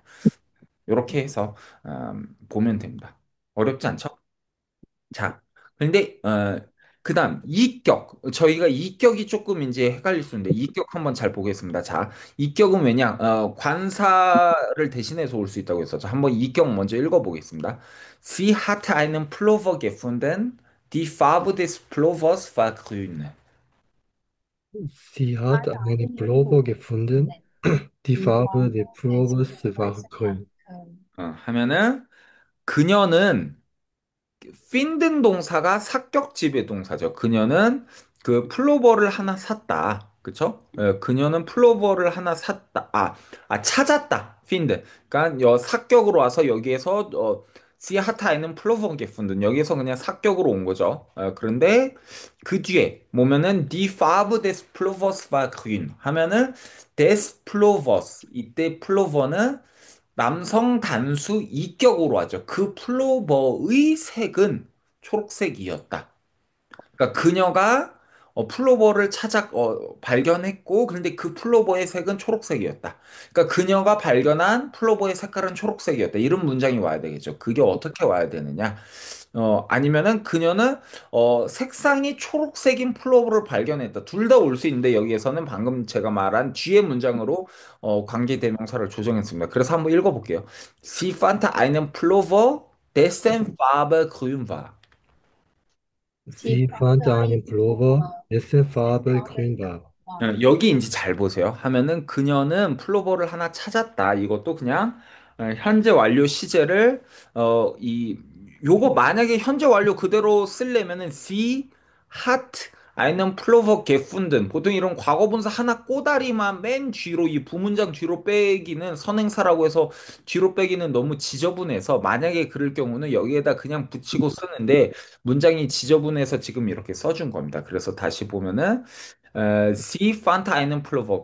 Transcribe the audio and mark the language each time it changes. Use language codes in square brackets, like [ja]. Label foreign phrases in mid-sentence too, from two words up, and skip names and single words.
[ko] 이렇게 해서 보면 됩니다. 어렵지 않죠? 자, 그런데 그다음 이격 저희가 이격이 조금 이제 헷갈릴 수 있는데 이격 한번 잘 보겠습니다. 자, 이격은 왜냐? 관사를 대신해서 올 수 있다고 했었죠. 한번 이격 먼저 읽어보겠습니다. [de] Sie hatte einen Pullover gefunden, die Farbe des Pullovers war grün. Sie hat Hatte eine einen Pullover Pullover gefunden. gefunden. Die Die Farbe des Farbe des Pullovers war Pullovers war grün. grün. [ko] 하면은 그녀는 핀든 동사가 사격지배 동사죠. 그녀는 그 플로버를 하나 샀다. 그쵸? 그녀는 플로버를 하나 샀다. 찾았다. 핀든. 그러니까 사격으로 와서 여기에서 [de] Sie hatte einen Pullover gefunden [ko] 여기에서 그냥 사격으로 온 거죠. 그런데 그 뒤에 뭐면은 [de] die Farbe des Pullovers war grün [ko] 하면은 [de] des Pullovers [ko] 이때 플로버는 남성 단수 이격으로 하죠. 그 플로버의 색은 초록색이었다. 그러니까 그녀가 플로버를 발견했고, 그런데 그 플로버의 색은 초록색이었다. 그러니까 그녀가 발견한 플로버의 색깔은 초록색이었다. 이런 문장이 와야 되겠죠. 그게 어떻게 와야 되느냐? 아니면은 그녀는 색상이 초록색인 플로버를 발견했다. 둘 다 올 수 있는데 여기에서는 방금 제가 말한 뒤의 문장으로 관계대명사를 조정했습니다. 그래서 한번 읽어볼게요. [de] Sie fand einen Pullover, dessen Farbe grün war. Sie Sie fand fand einen einen Pullover, Pullover, dessen dessen Farbe Farbe grün war. grün war. [ko] 여기 이제 잘 보세요. 하면은 그녀는 플로버를 하나 찾았다. 이것도 그냥 현재 완료 시제를 요거 만약에 현재 완료 그대로 쓰려면은 [de] sie hat einen Pullover gefunden. [ko] 보통 이런 과거분사 하나 꼬다리만 맨 뒤로 이 부문장 뒤로 빼기는 선행사라고 해서 뒤로 빼기는 너무 지저분해서 만약에 그럴 경우는 여기에다 그냥 붙이고 쓰는데 문장이 지저분해서 지금 이렇게 써준 겁니다. 그래서 다시 보면은 [de] Sie fand einen Pullover.